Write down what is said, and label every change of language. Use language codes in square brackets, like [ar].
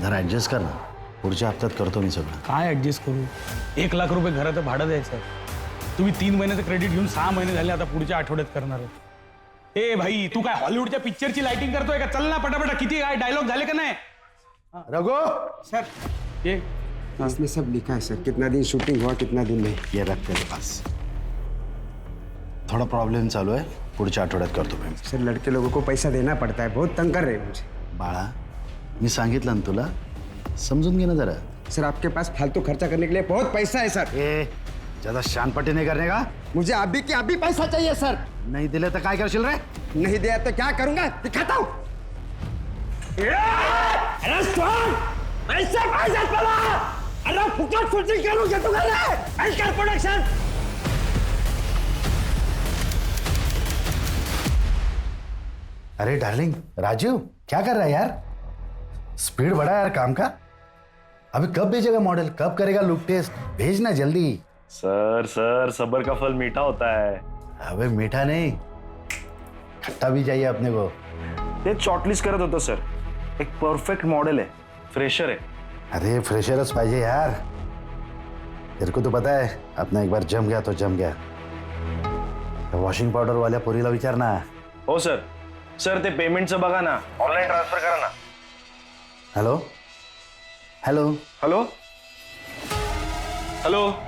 [mr] जरा ॲडजस्ट कर ना, पुढच्या हप्त्यात करतो मी सगळं. काय ऍडजस्ट करू? 1 लाख रुपये घराचं भाडं द्यायचं आहे. तुम्ही 3 महिन्याचं क्रेडिट घेऊन 6 महिने झाले, आता पुढच्या आठवड्यात करणार आहे. ए भाई, तू काय हॉलिवूडच्या पिक्चरची लाइटिंग करतोय का? चल ना पटापटा. किती काय डायलॉग झाले का नाही? रघु, सर [hi] ये इसमें सब लिखा है सर, कितना दिन शूटिंग हुआ कितना दिन नहीं. ये रख तेरे पास. [mr] थोडा प्रॉब्लेम चालू आहे, पुढच्या आठवड्यात करतो पेमेंट. [hi] सर लड़के लोगों को पैसा देना पड़ता है, बहुत तंग कर रहे हैं मुझे. [mr] बाळा, मी सांगितलं ना तुला, समजून घे ना जरा. [hi] सर आपके पास फालतू खर्चा करने के लिए बहुत पैसा है सर. ए, ज्यादा शानपट्टी नहीं करने का. मुझे अभी के अभी पैसा चाहिए सर. [mr] नाही दिले तर काय करशील रे? [hi] नहीं दिया तो क्या करूंगा, दिखाता हूँ. अरे फुकट शूटिंग करूँ क्या तुम्हारे प्रोडक्शन. अरे डार्लिंग, राजीव क्या कर रहा है यार? स्पीड बढ़ा यार काम का. अभी कब भेजेगा मॉडल, कब करेगा लुक टेस्ट? भेजना जल्दी. सर सर सब्र का फल मीठा होता है. अबे मीठा नहीं, खट्टा भी चाहिए अपने को. [mr] ते शॉर्टलिस्ट करत होतो सर. [hi] एक परफेक्ट मॉडेल है, फ्रेशर है. [mr] अरे फ्रेशरच पाहिजे यार. [hi] तेरे को तो पता है, अपना एक बार जम गया तो जम गया. [mr] वॉशिंग पाउडर वाल्या पोरीला विचार ना. हो सर. सर ते पेमेंटचं बघा ना, ऑनलाईन ट्रान्सफर करा ना. [en] Hello hello. Hello hello.